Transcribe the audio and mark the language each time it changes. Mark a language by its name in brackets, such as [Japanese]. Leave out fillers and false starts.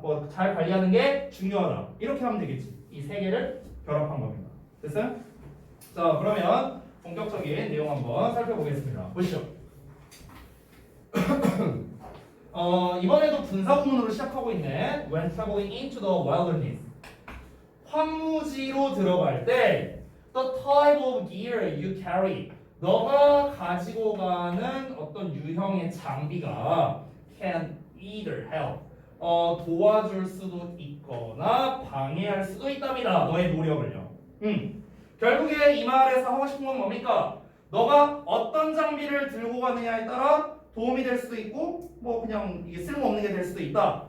[Korean] 뭐 잘 관리하는 게 중요하다. 이렇게 하면 되겠지. 이 세 개를 결합한 겁니다. 됐어요? 자, 그러면 본격적인 내용 한번 살펴보겠습니다. 보시죠. 이번에도 분사 구문으로 시작하고 있네. [English] When traveling into the wilderness. [Korean] 황무지로 들어갈 때 [English] the type of gear you carry. [Korean] 너가 가지고 가는 어떤 유형의 장비가 [English] can either help. [Korean] 도와줄 수도 있거나 방해할 수도 있답니다. 너의 노력을요. 결국에 이 말에서 하고 싶은 건 뭡니까? 너가 어떤 장비를 들고 가느냐에 따라 도움이 될 수도 있고 뭐 그냥 이게 쓸모없는 게 될 수도 있다.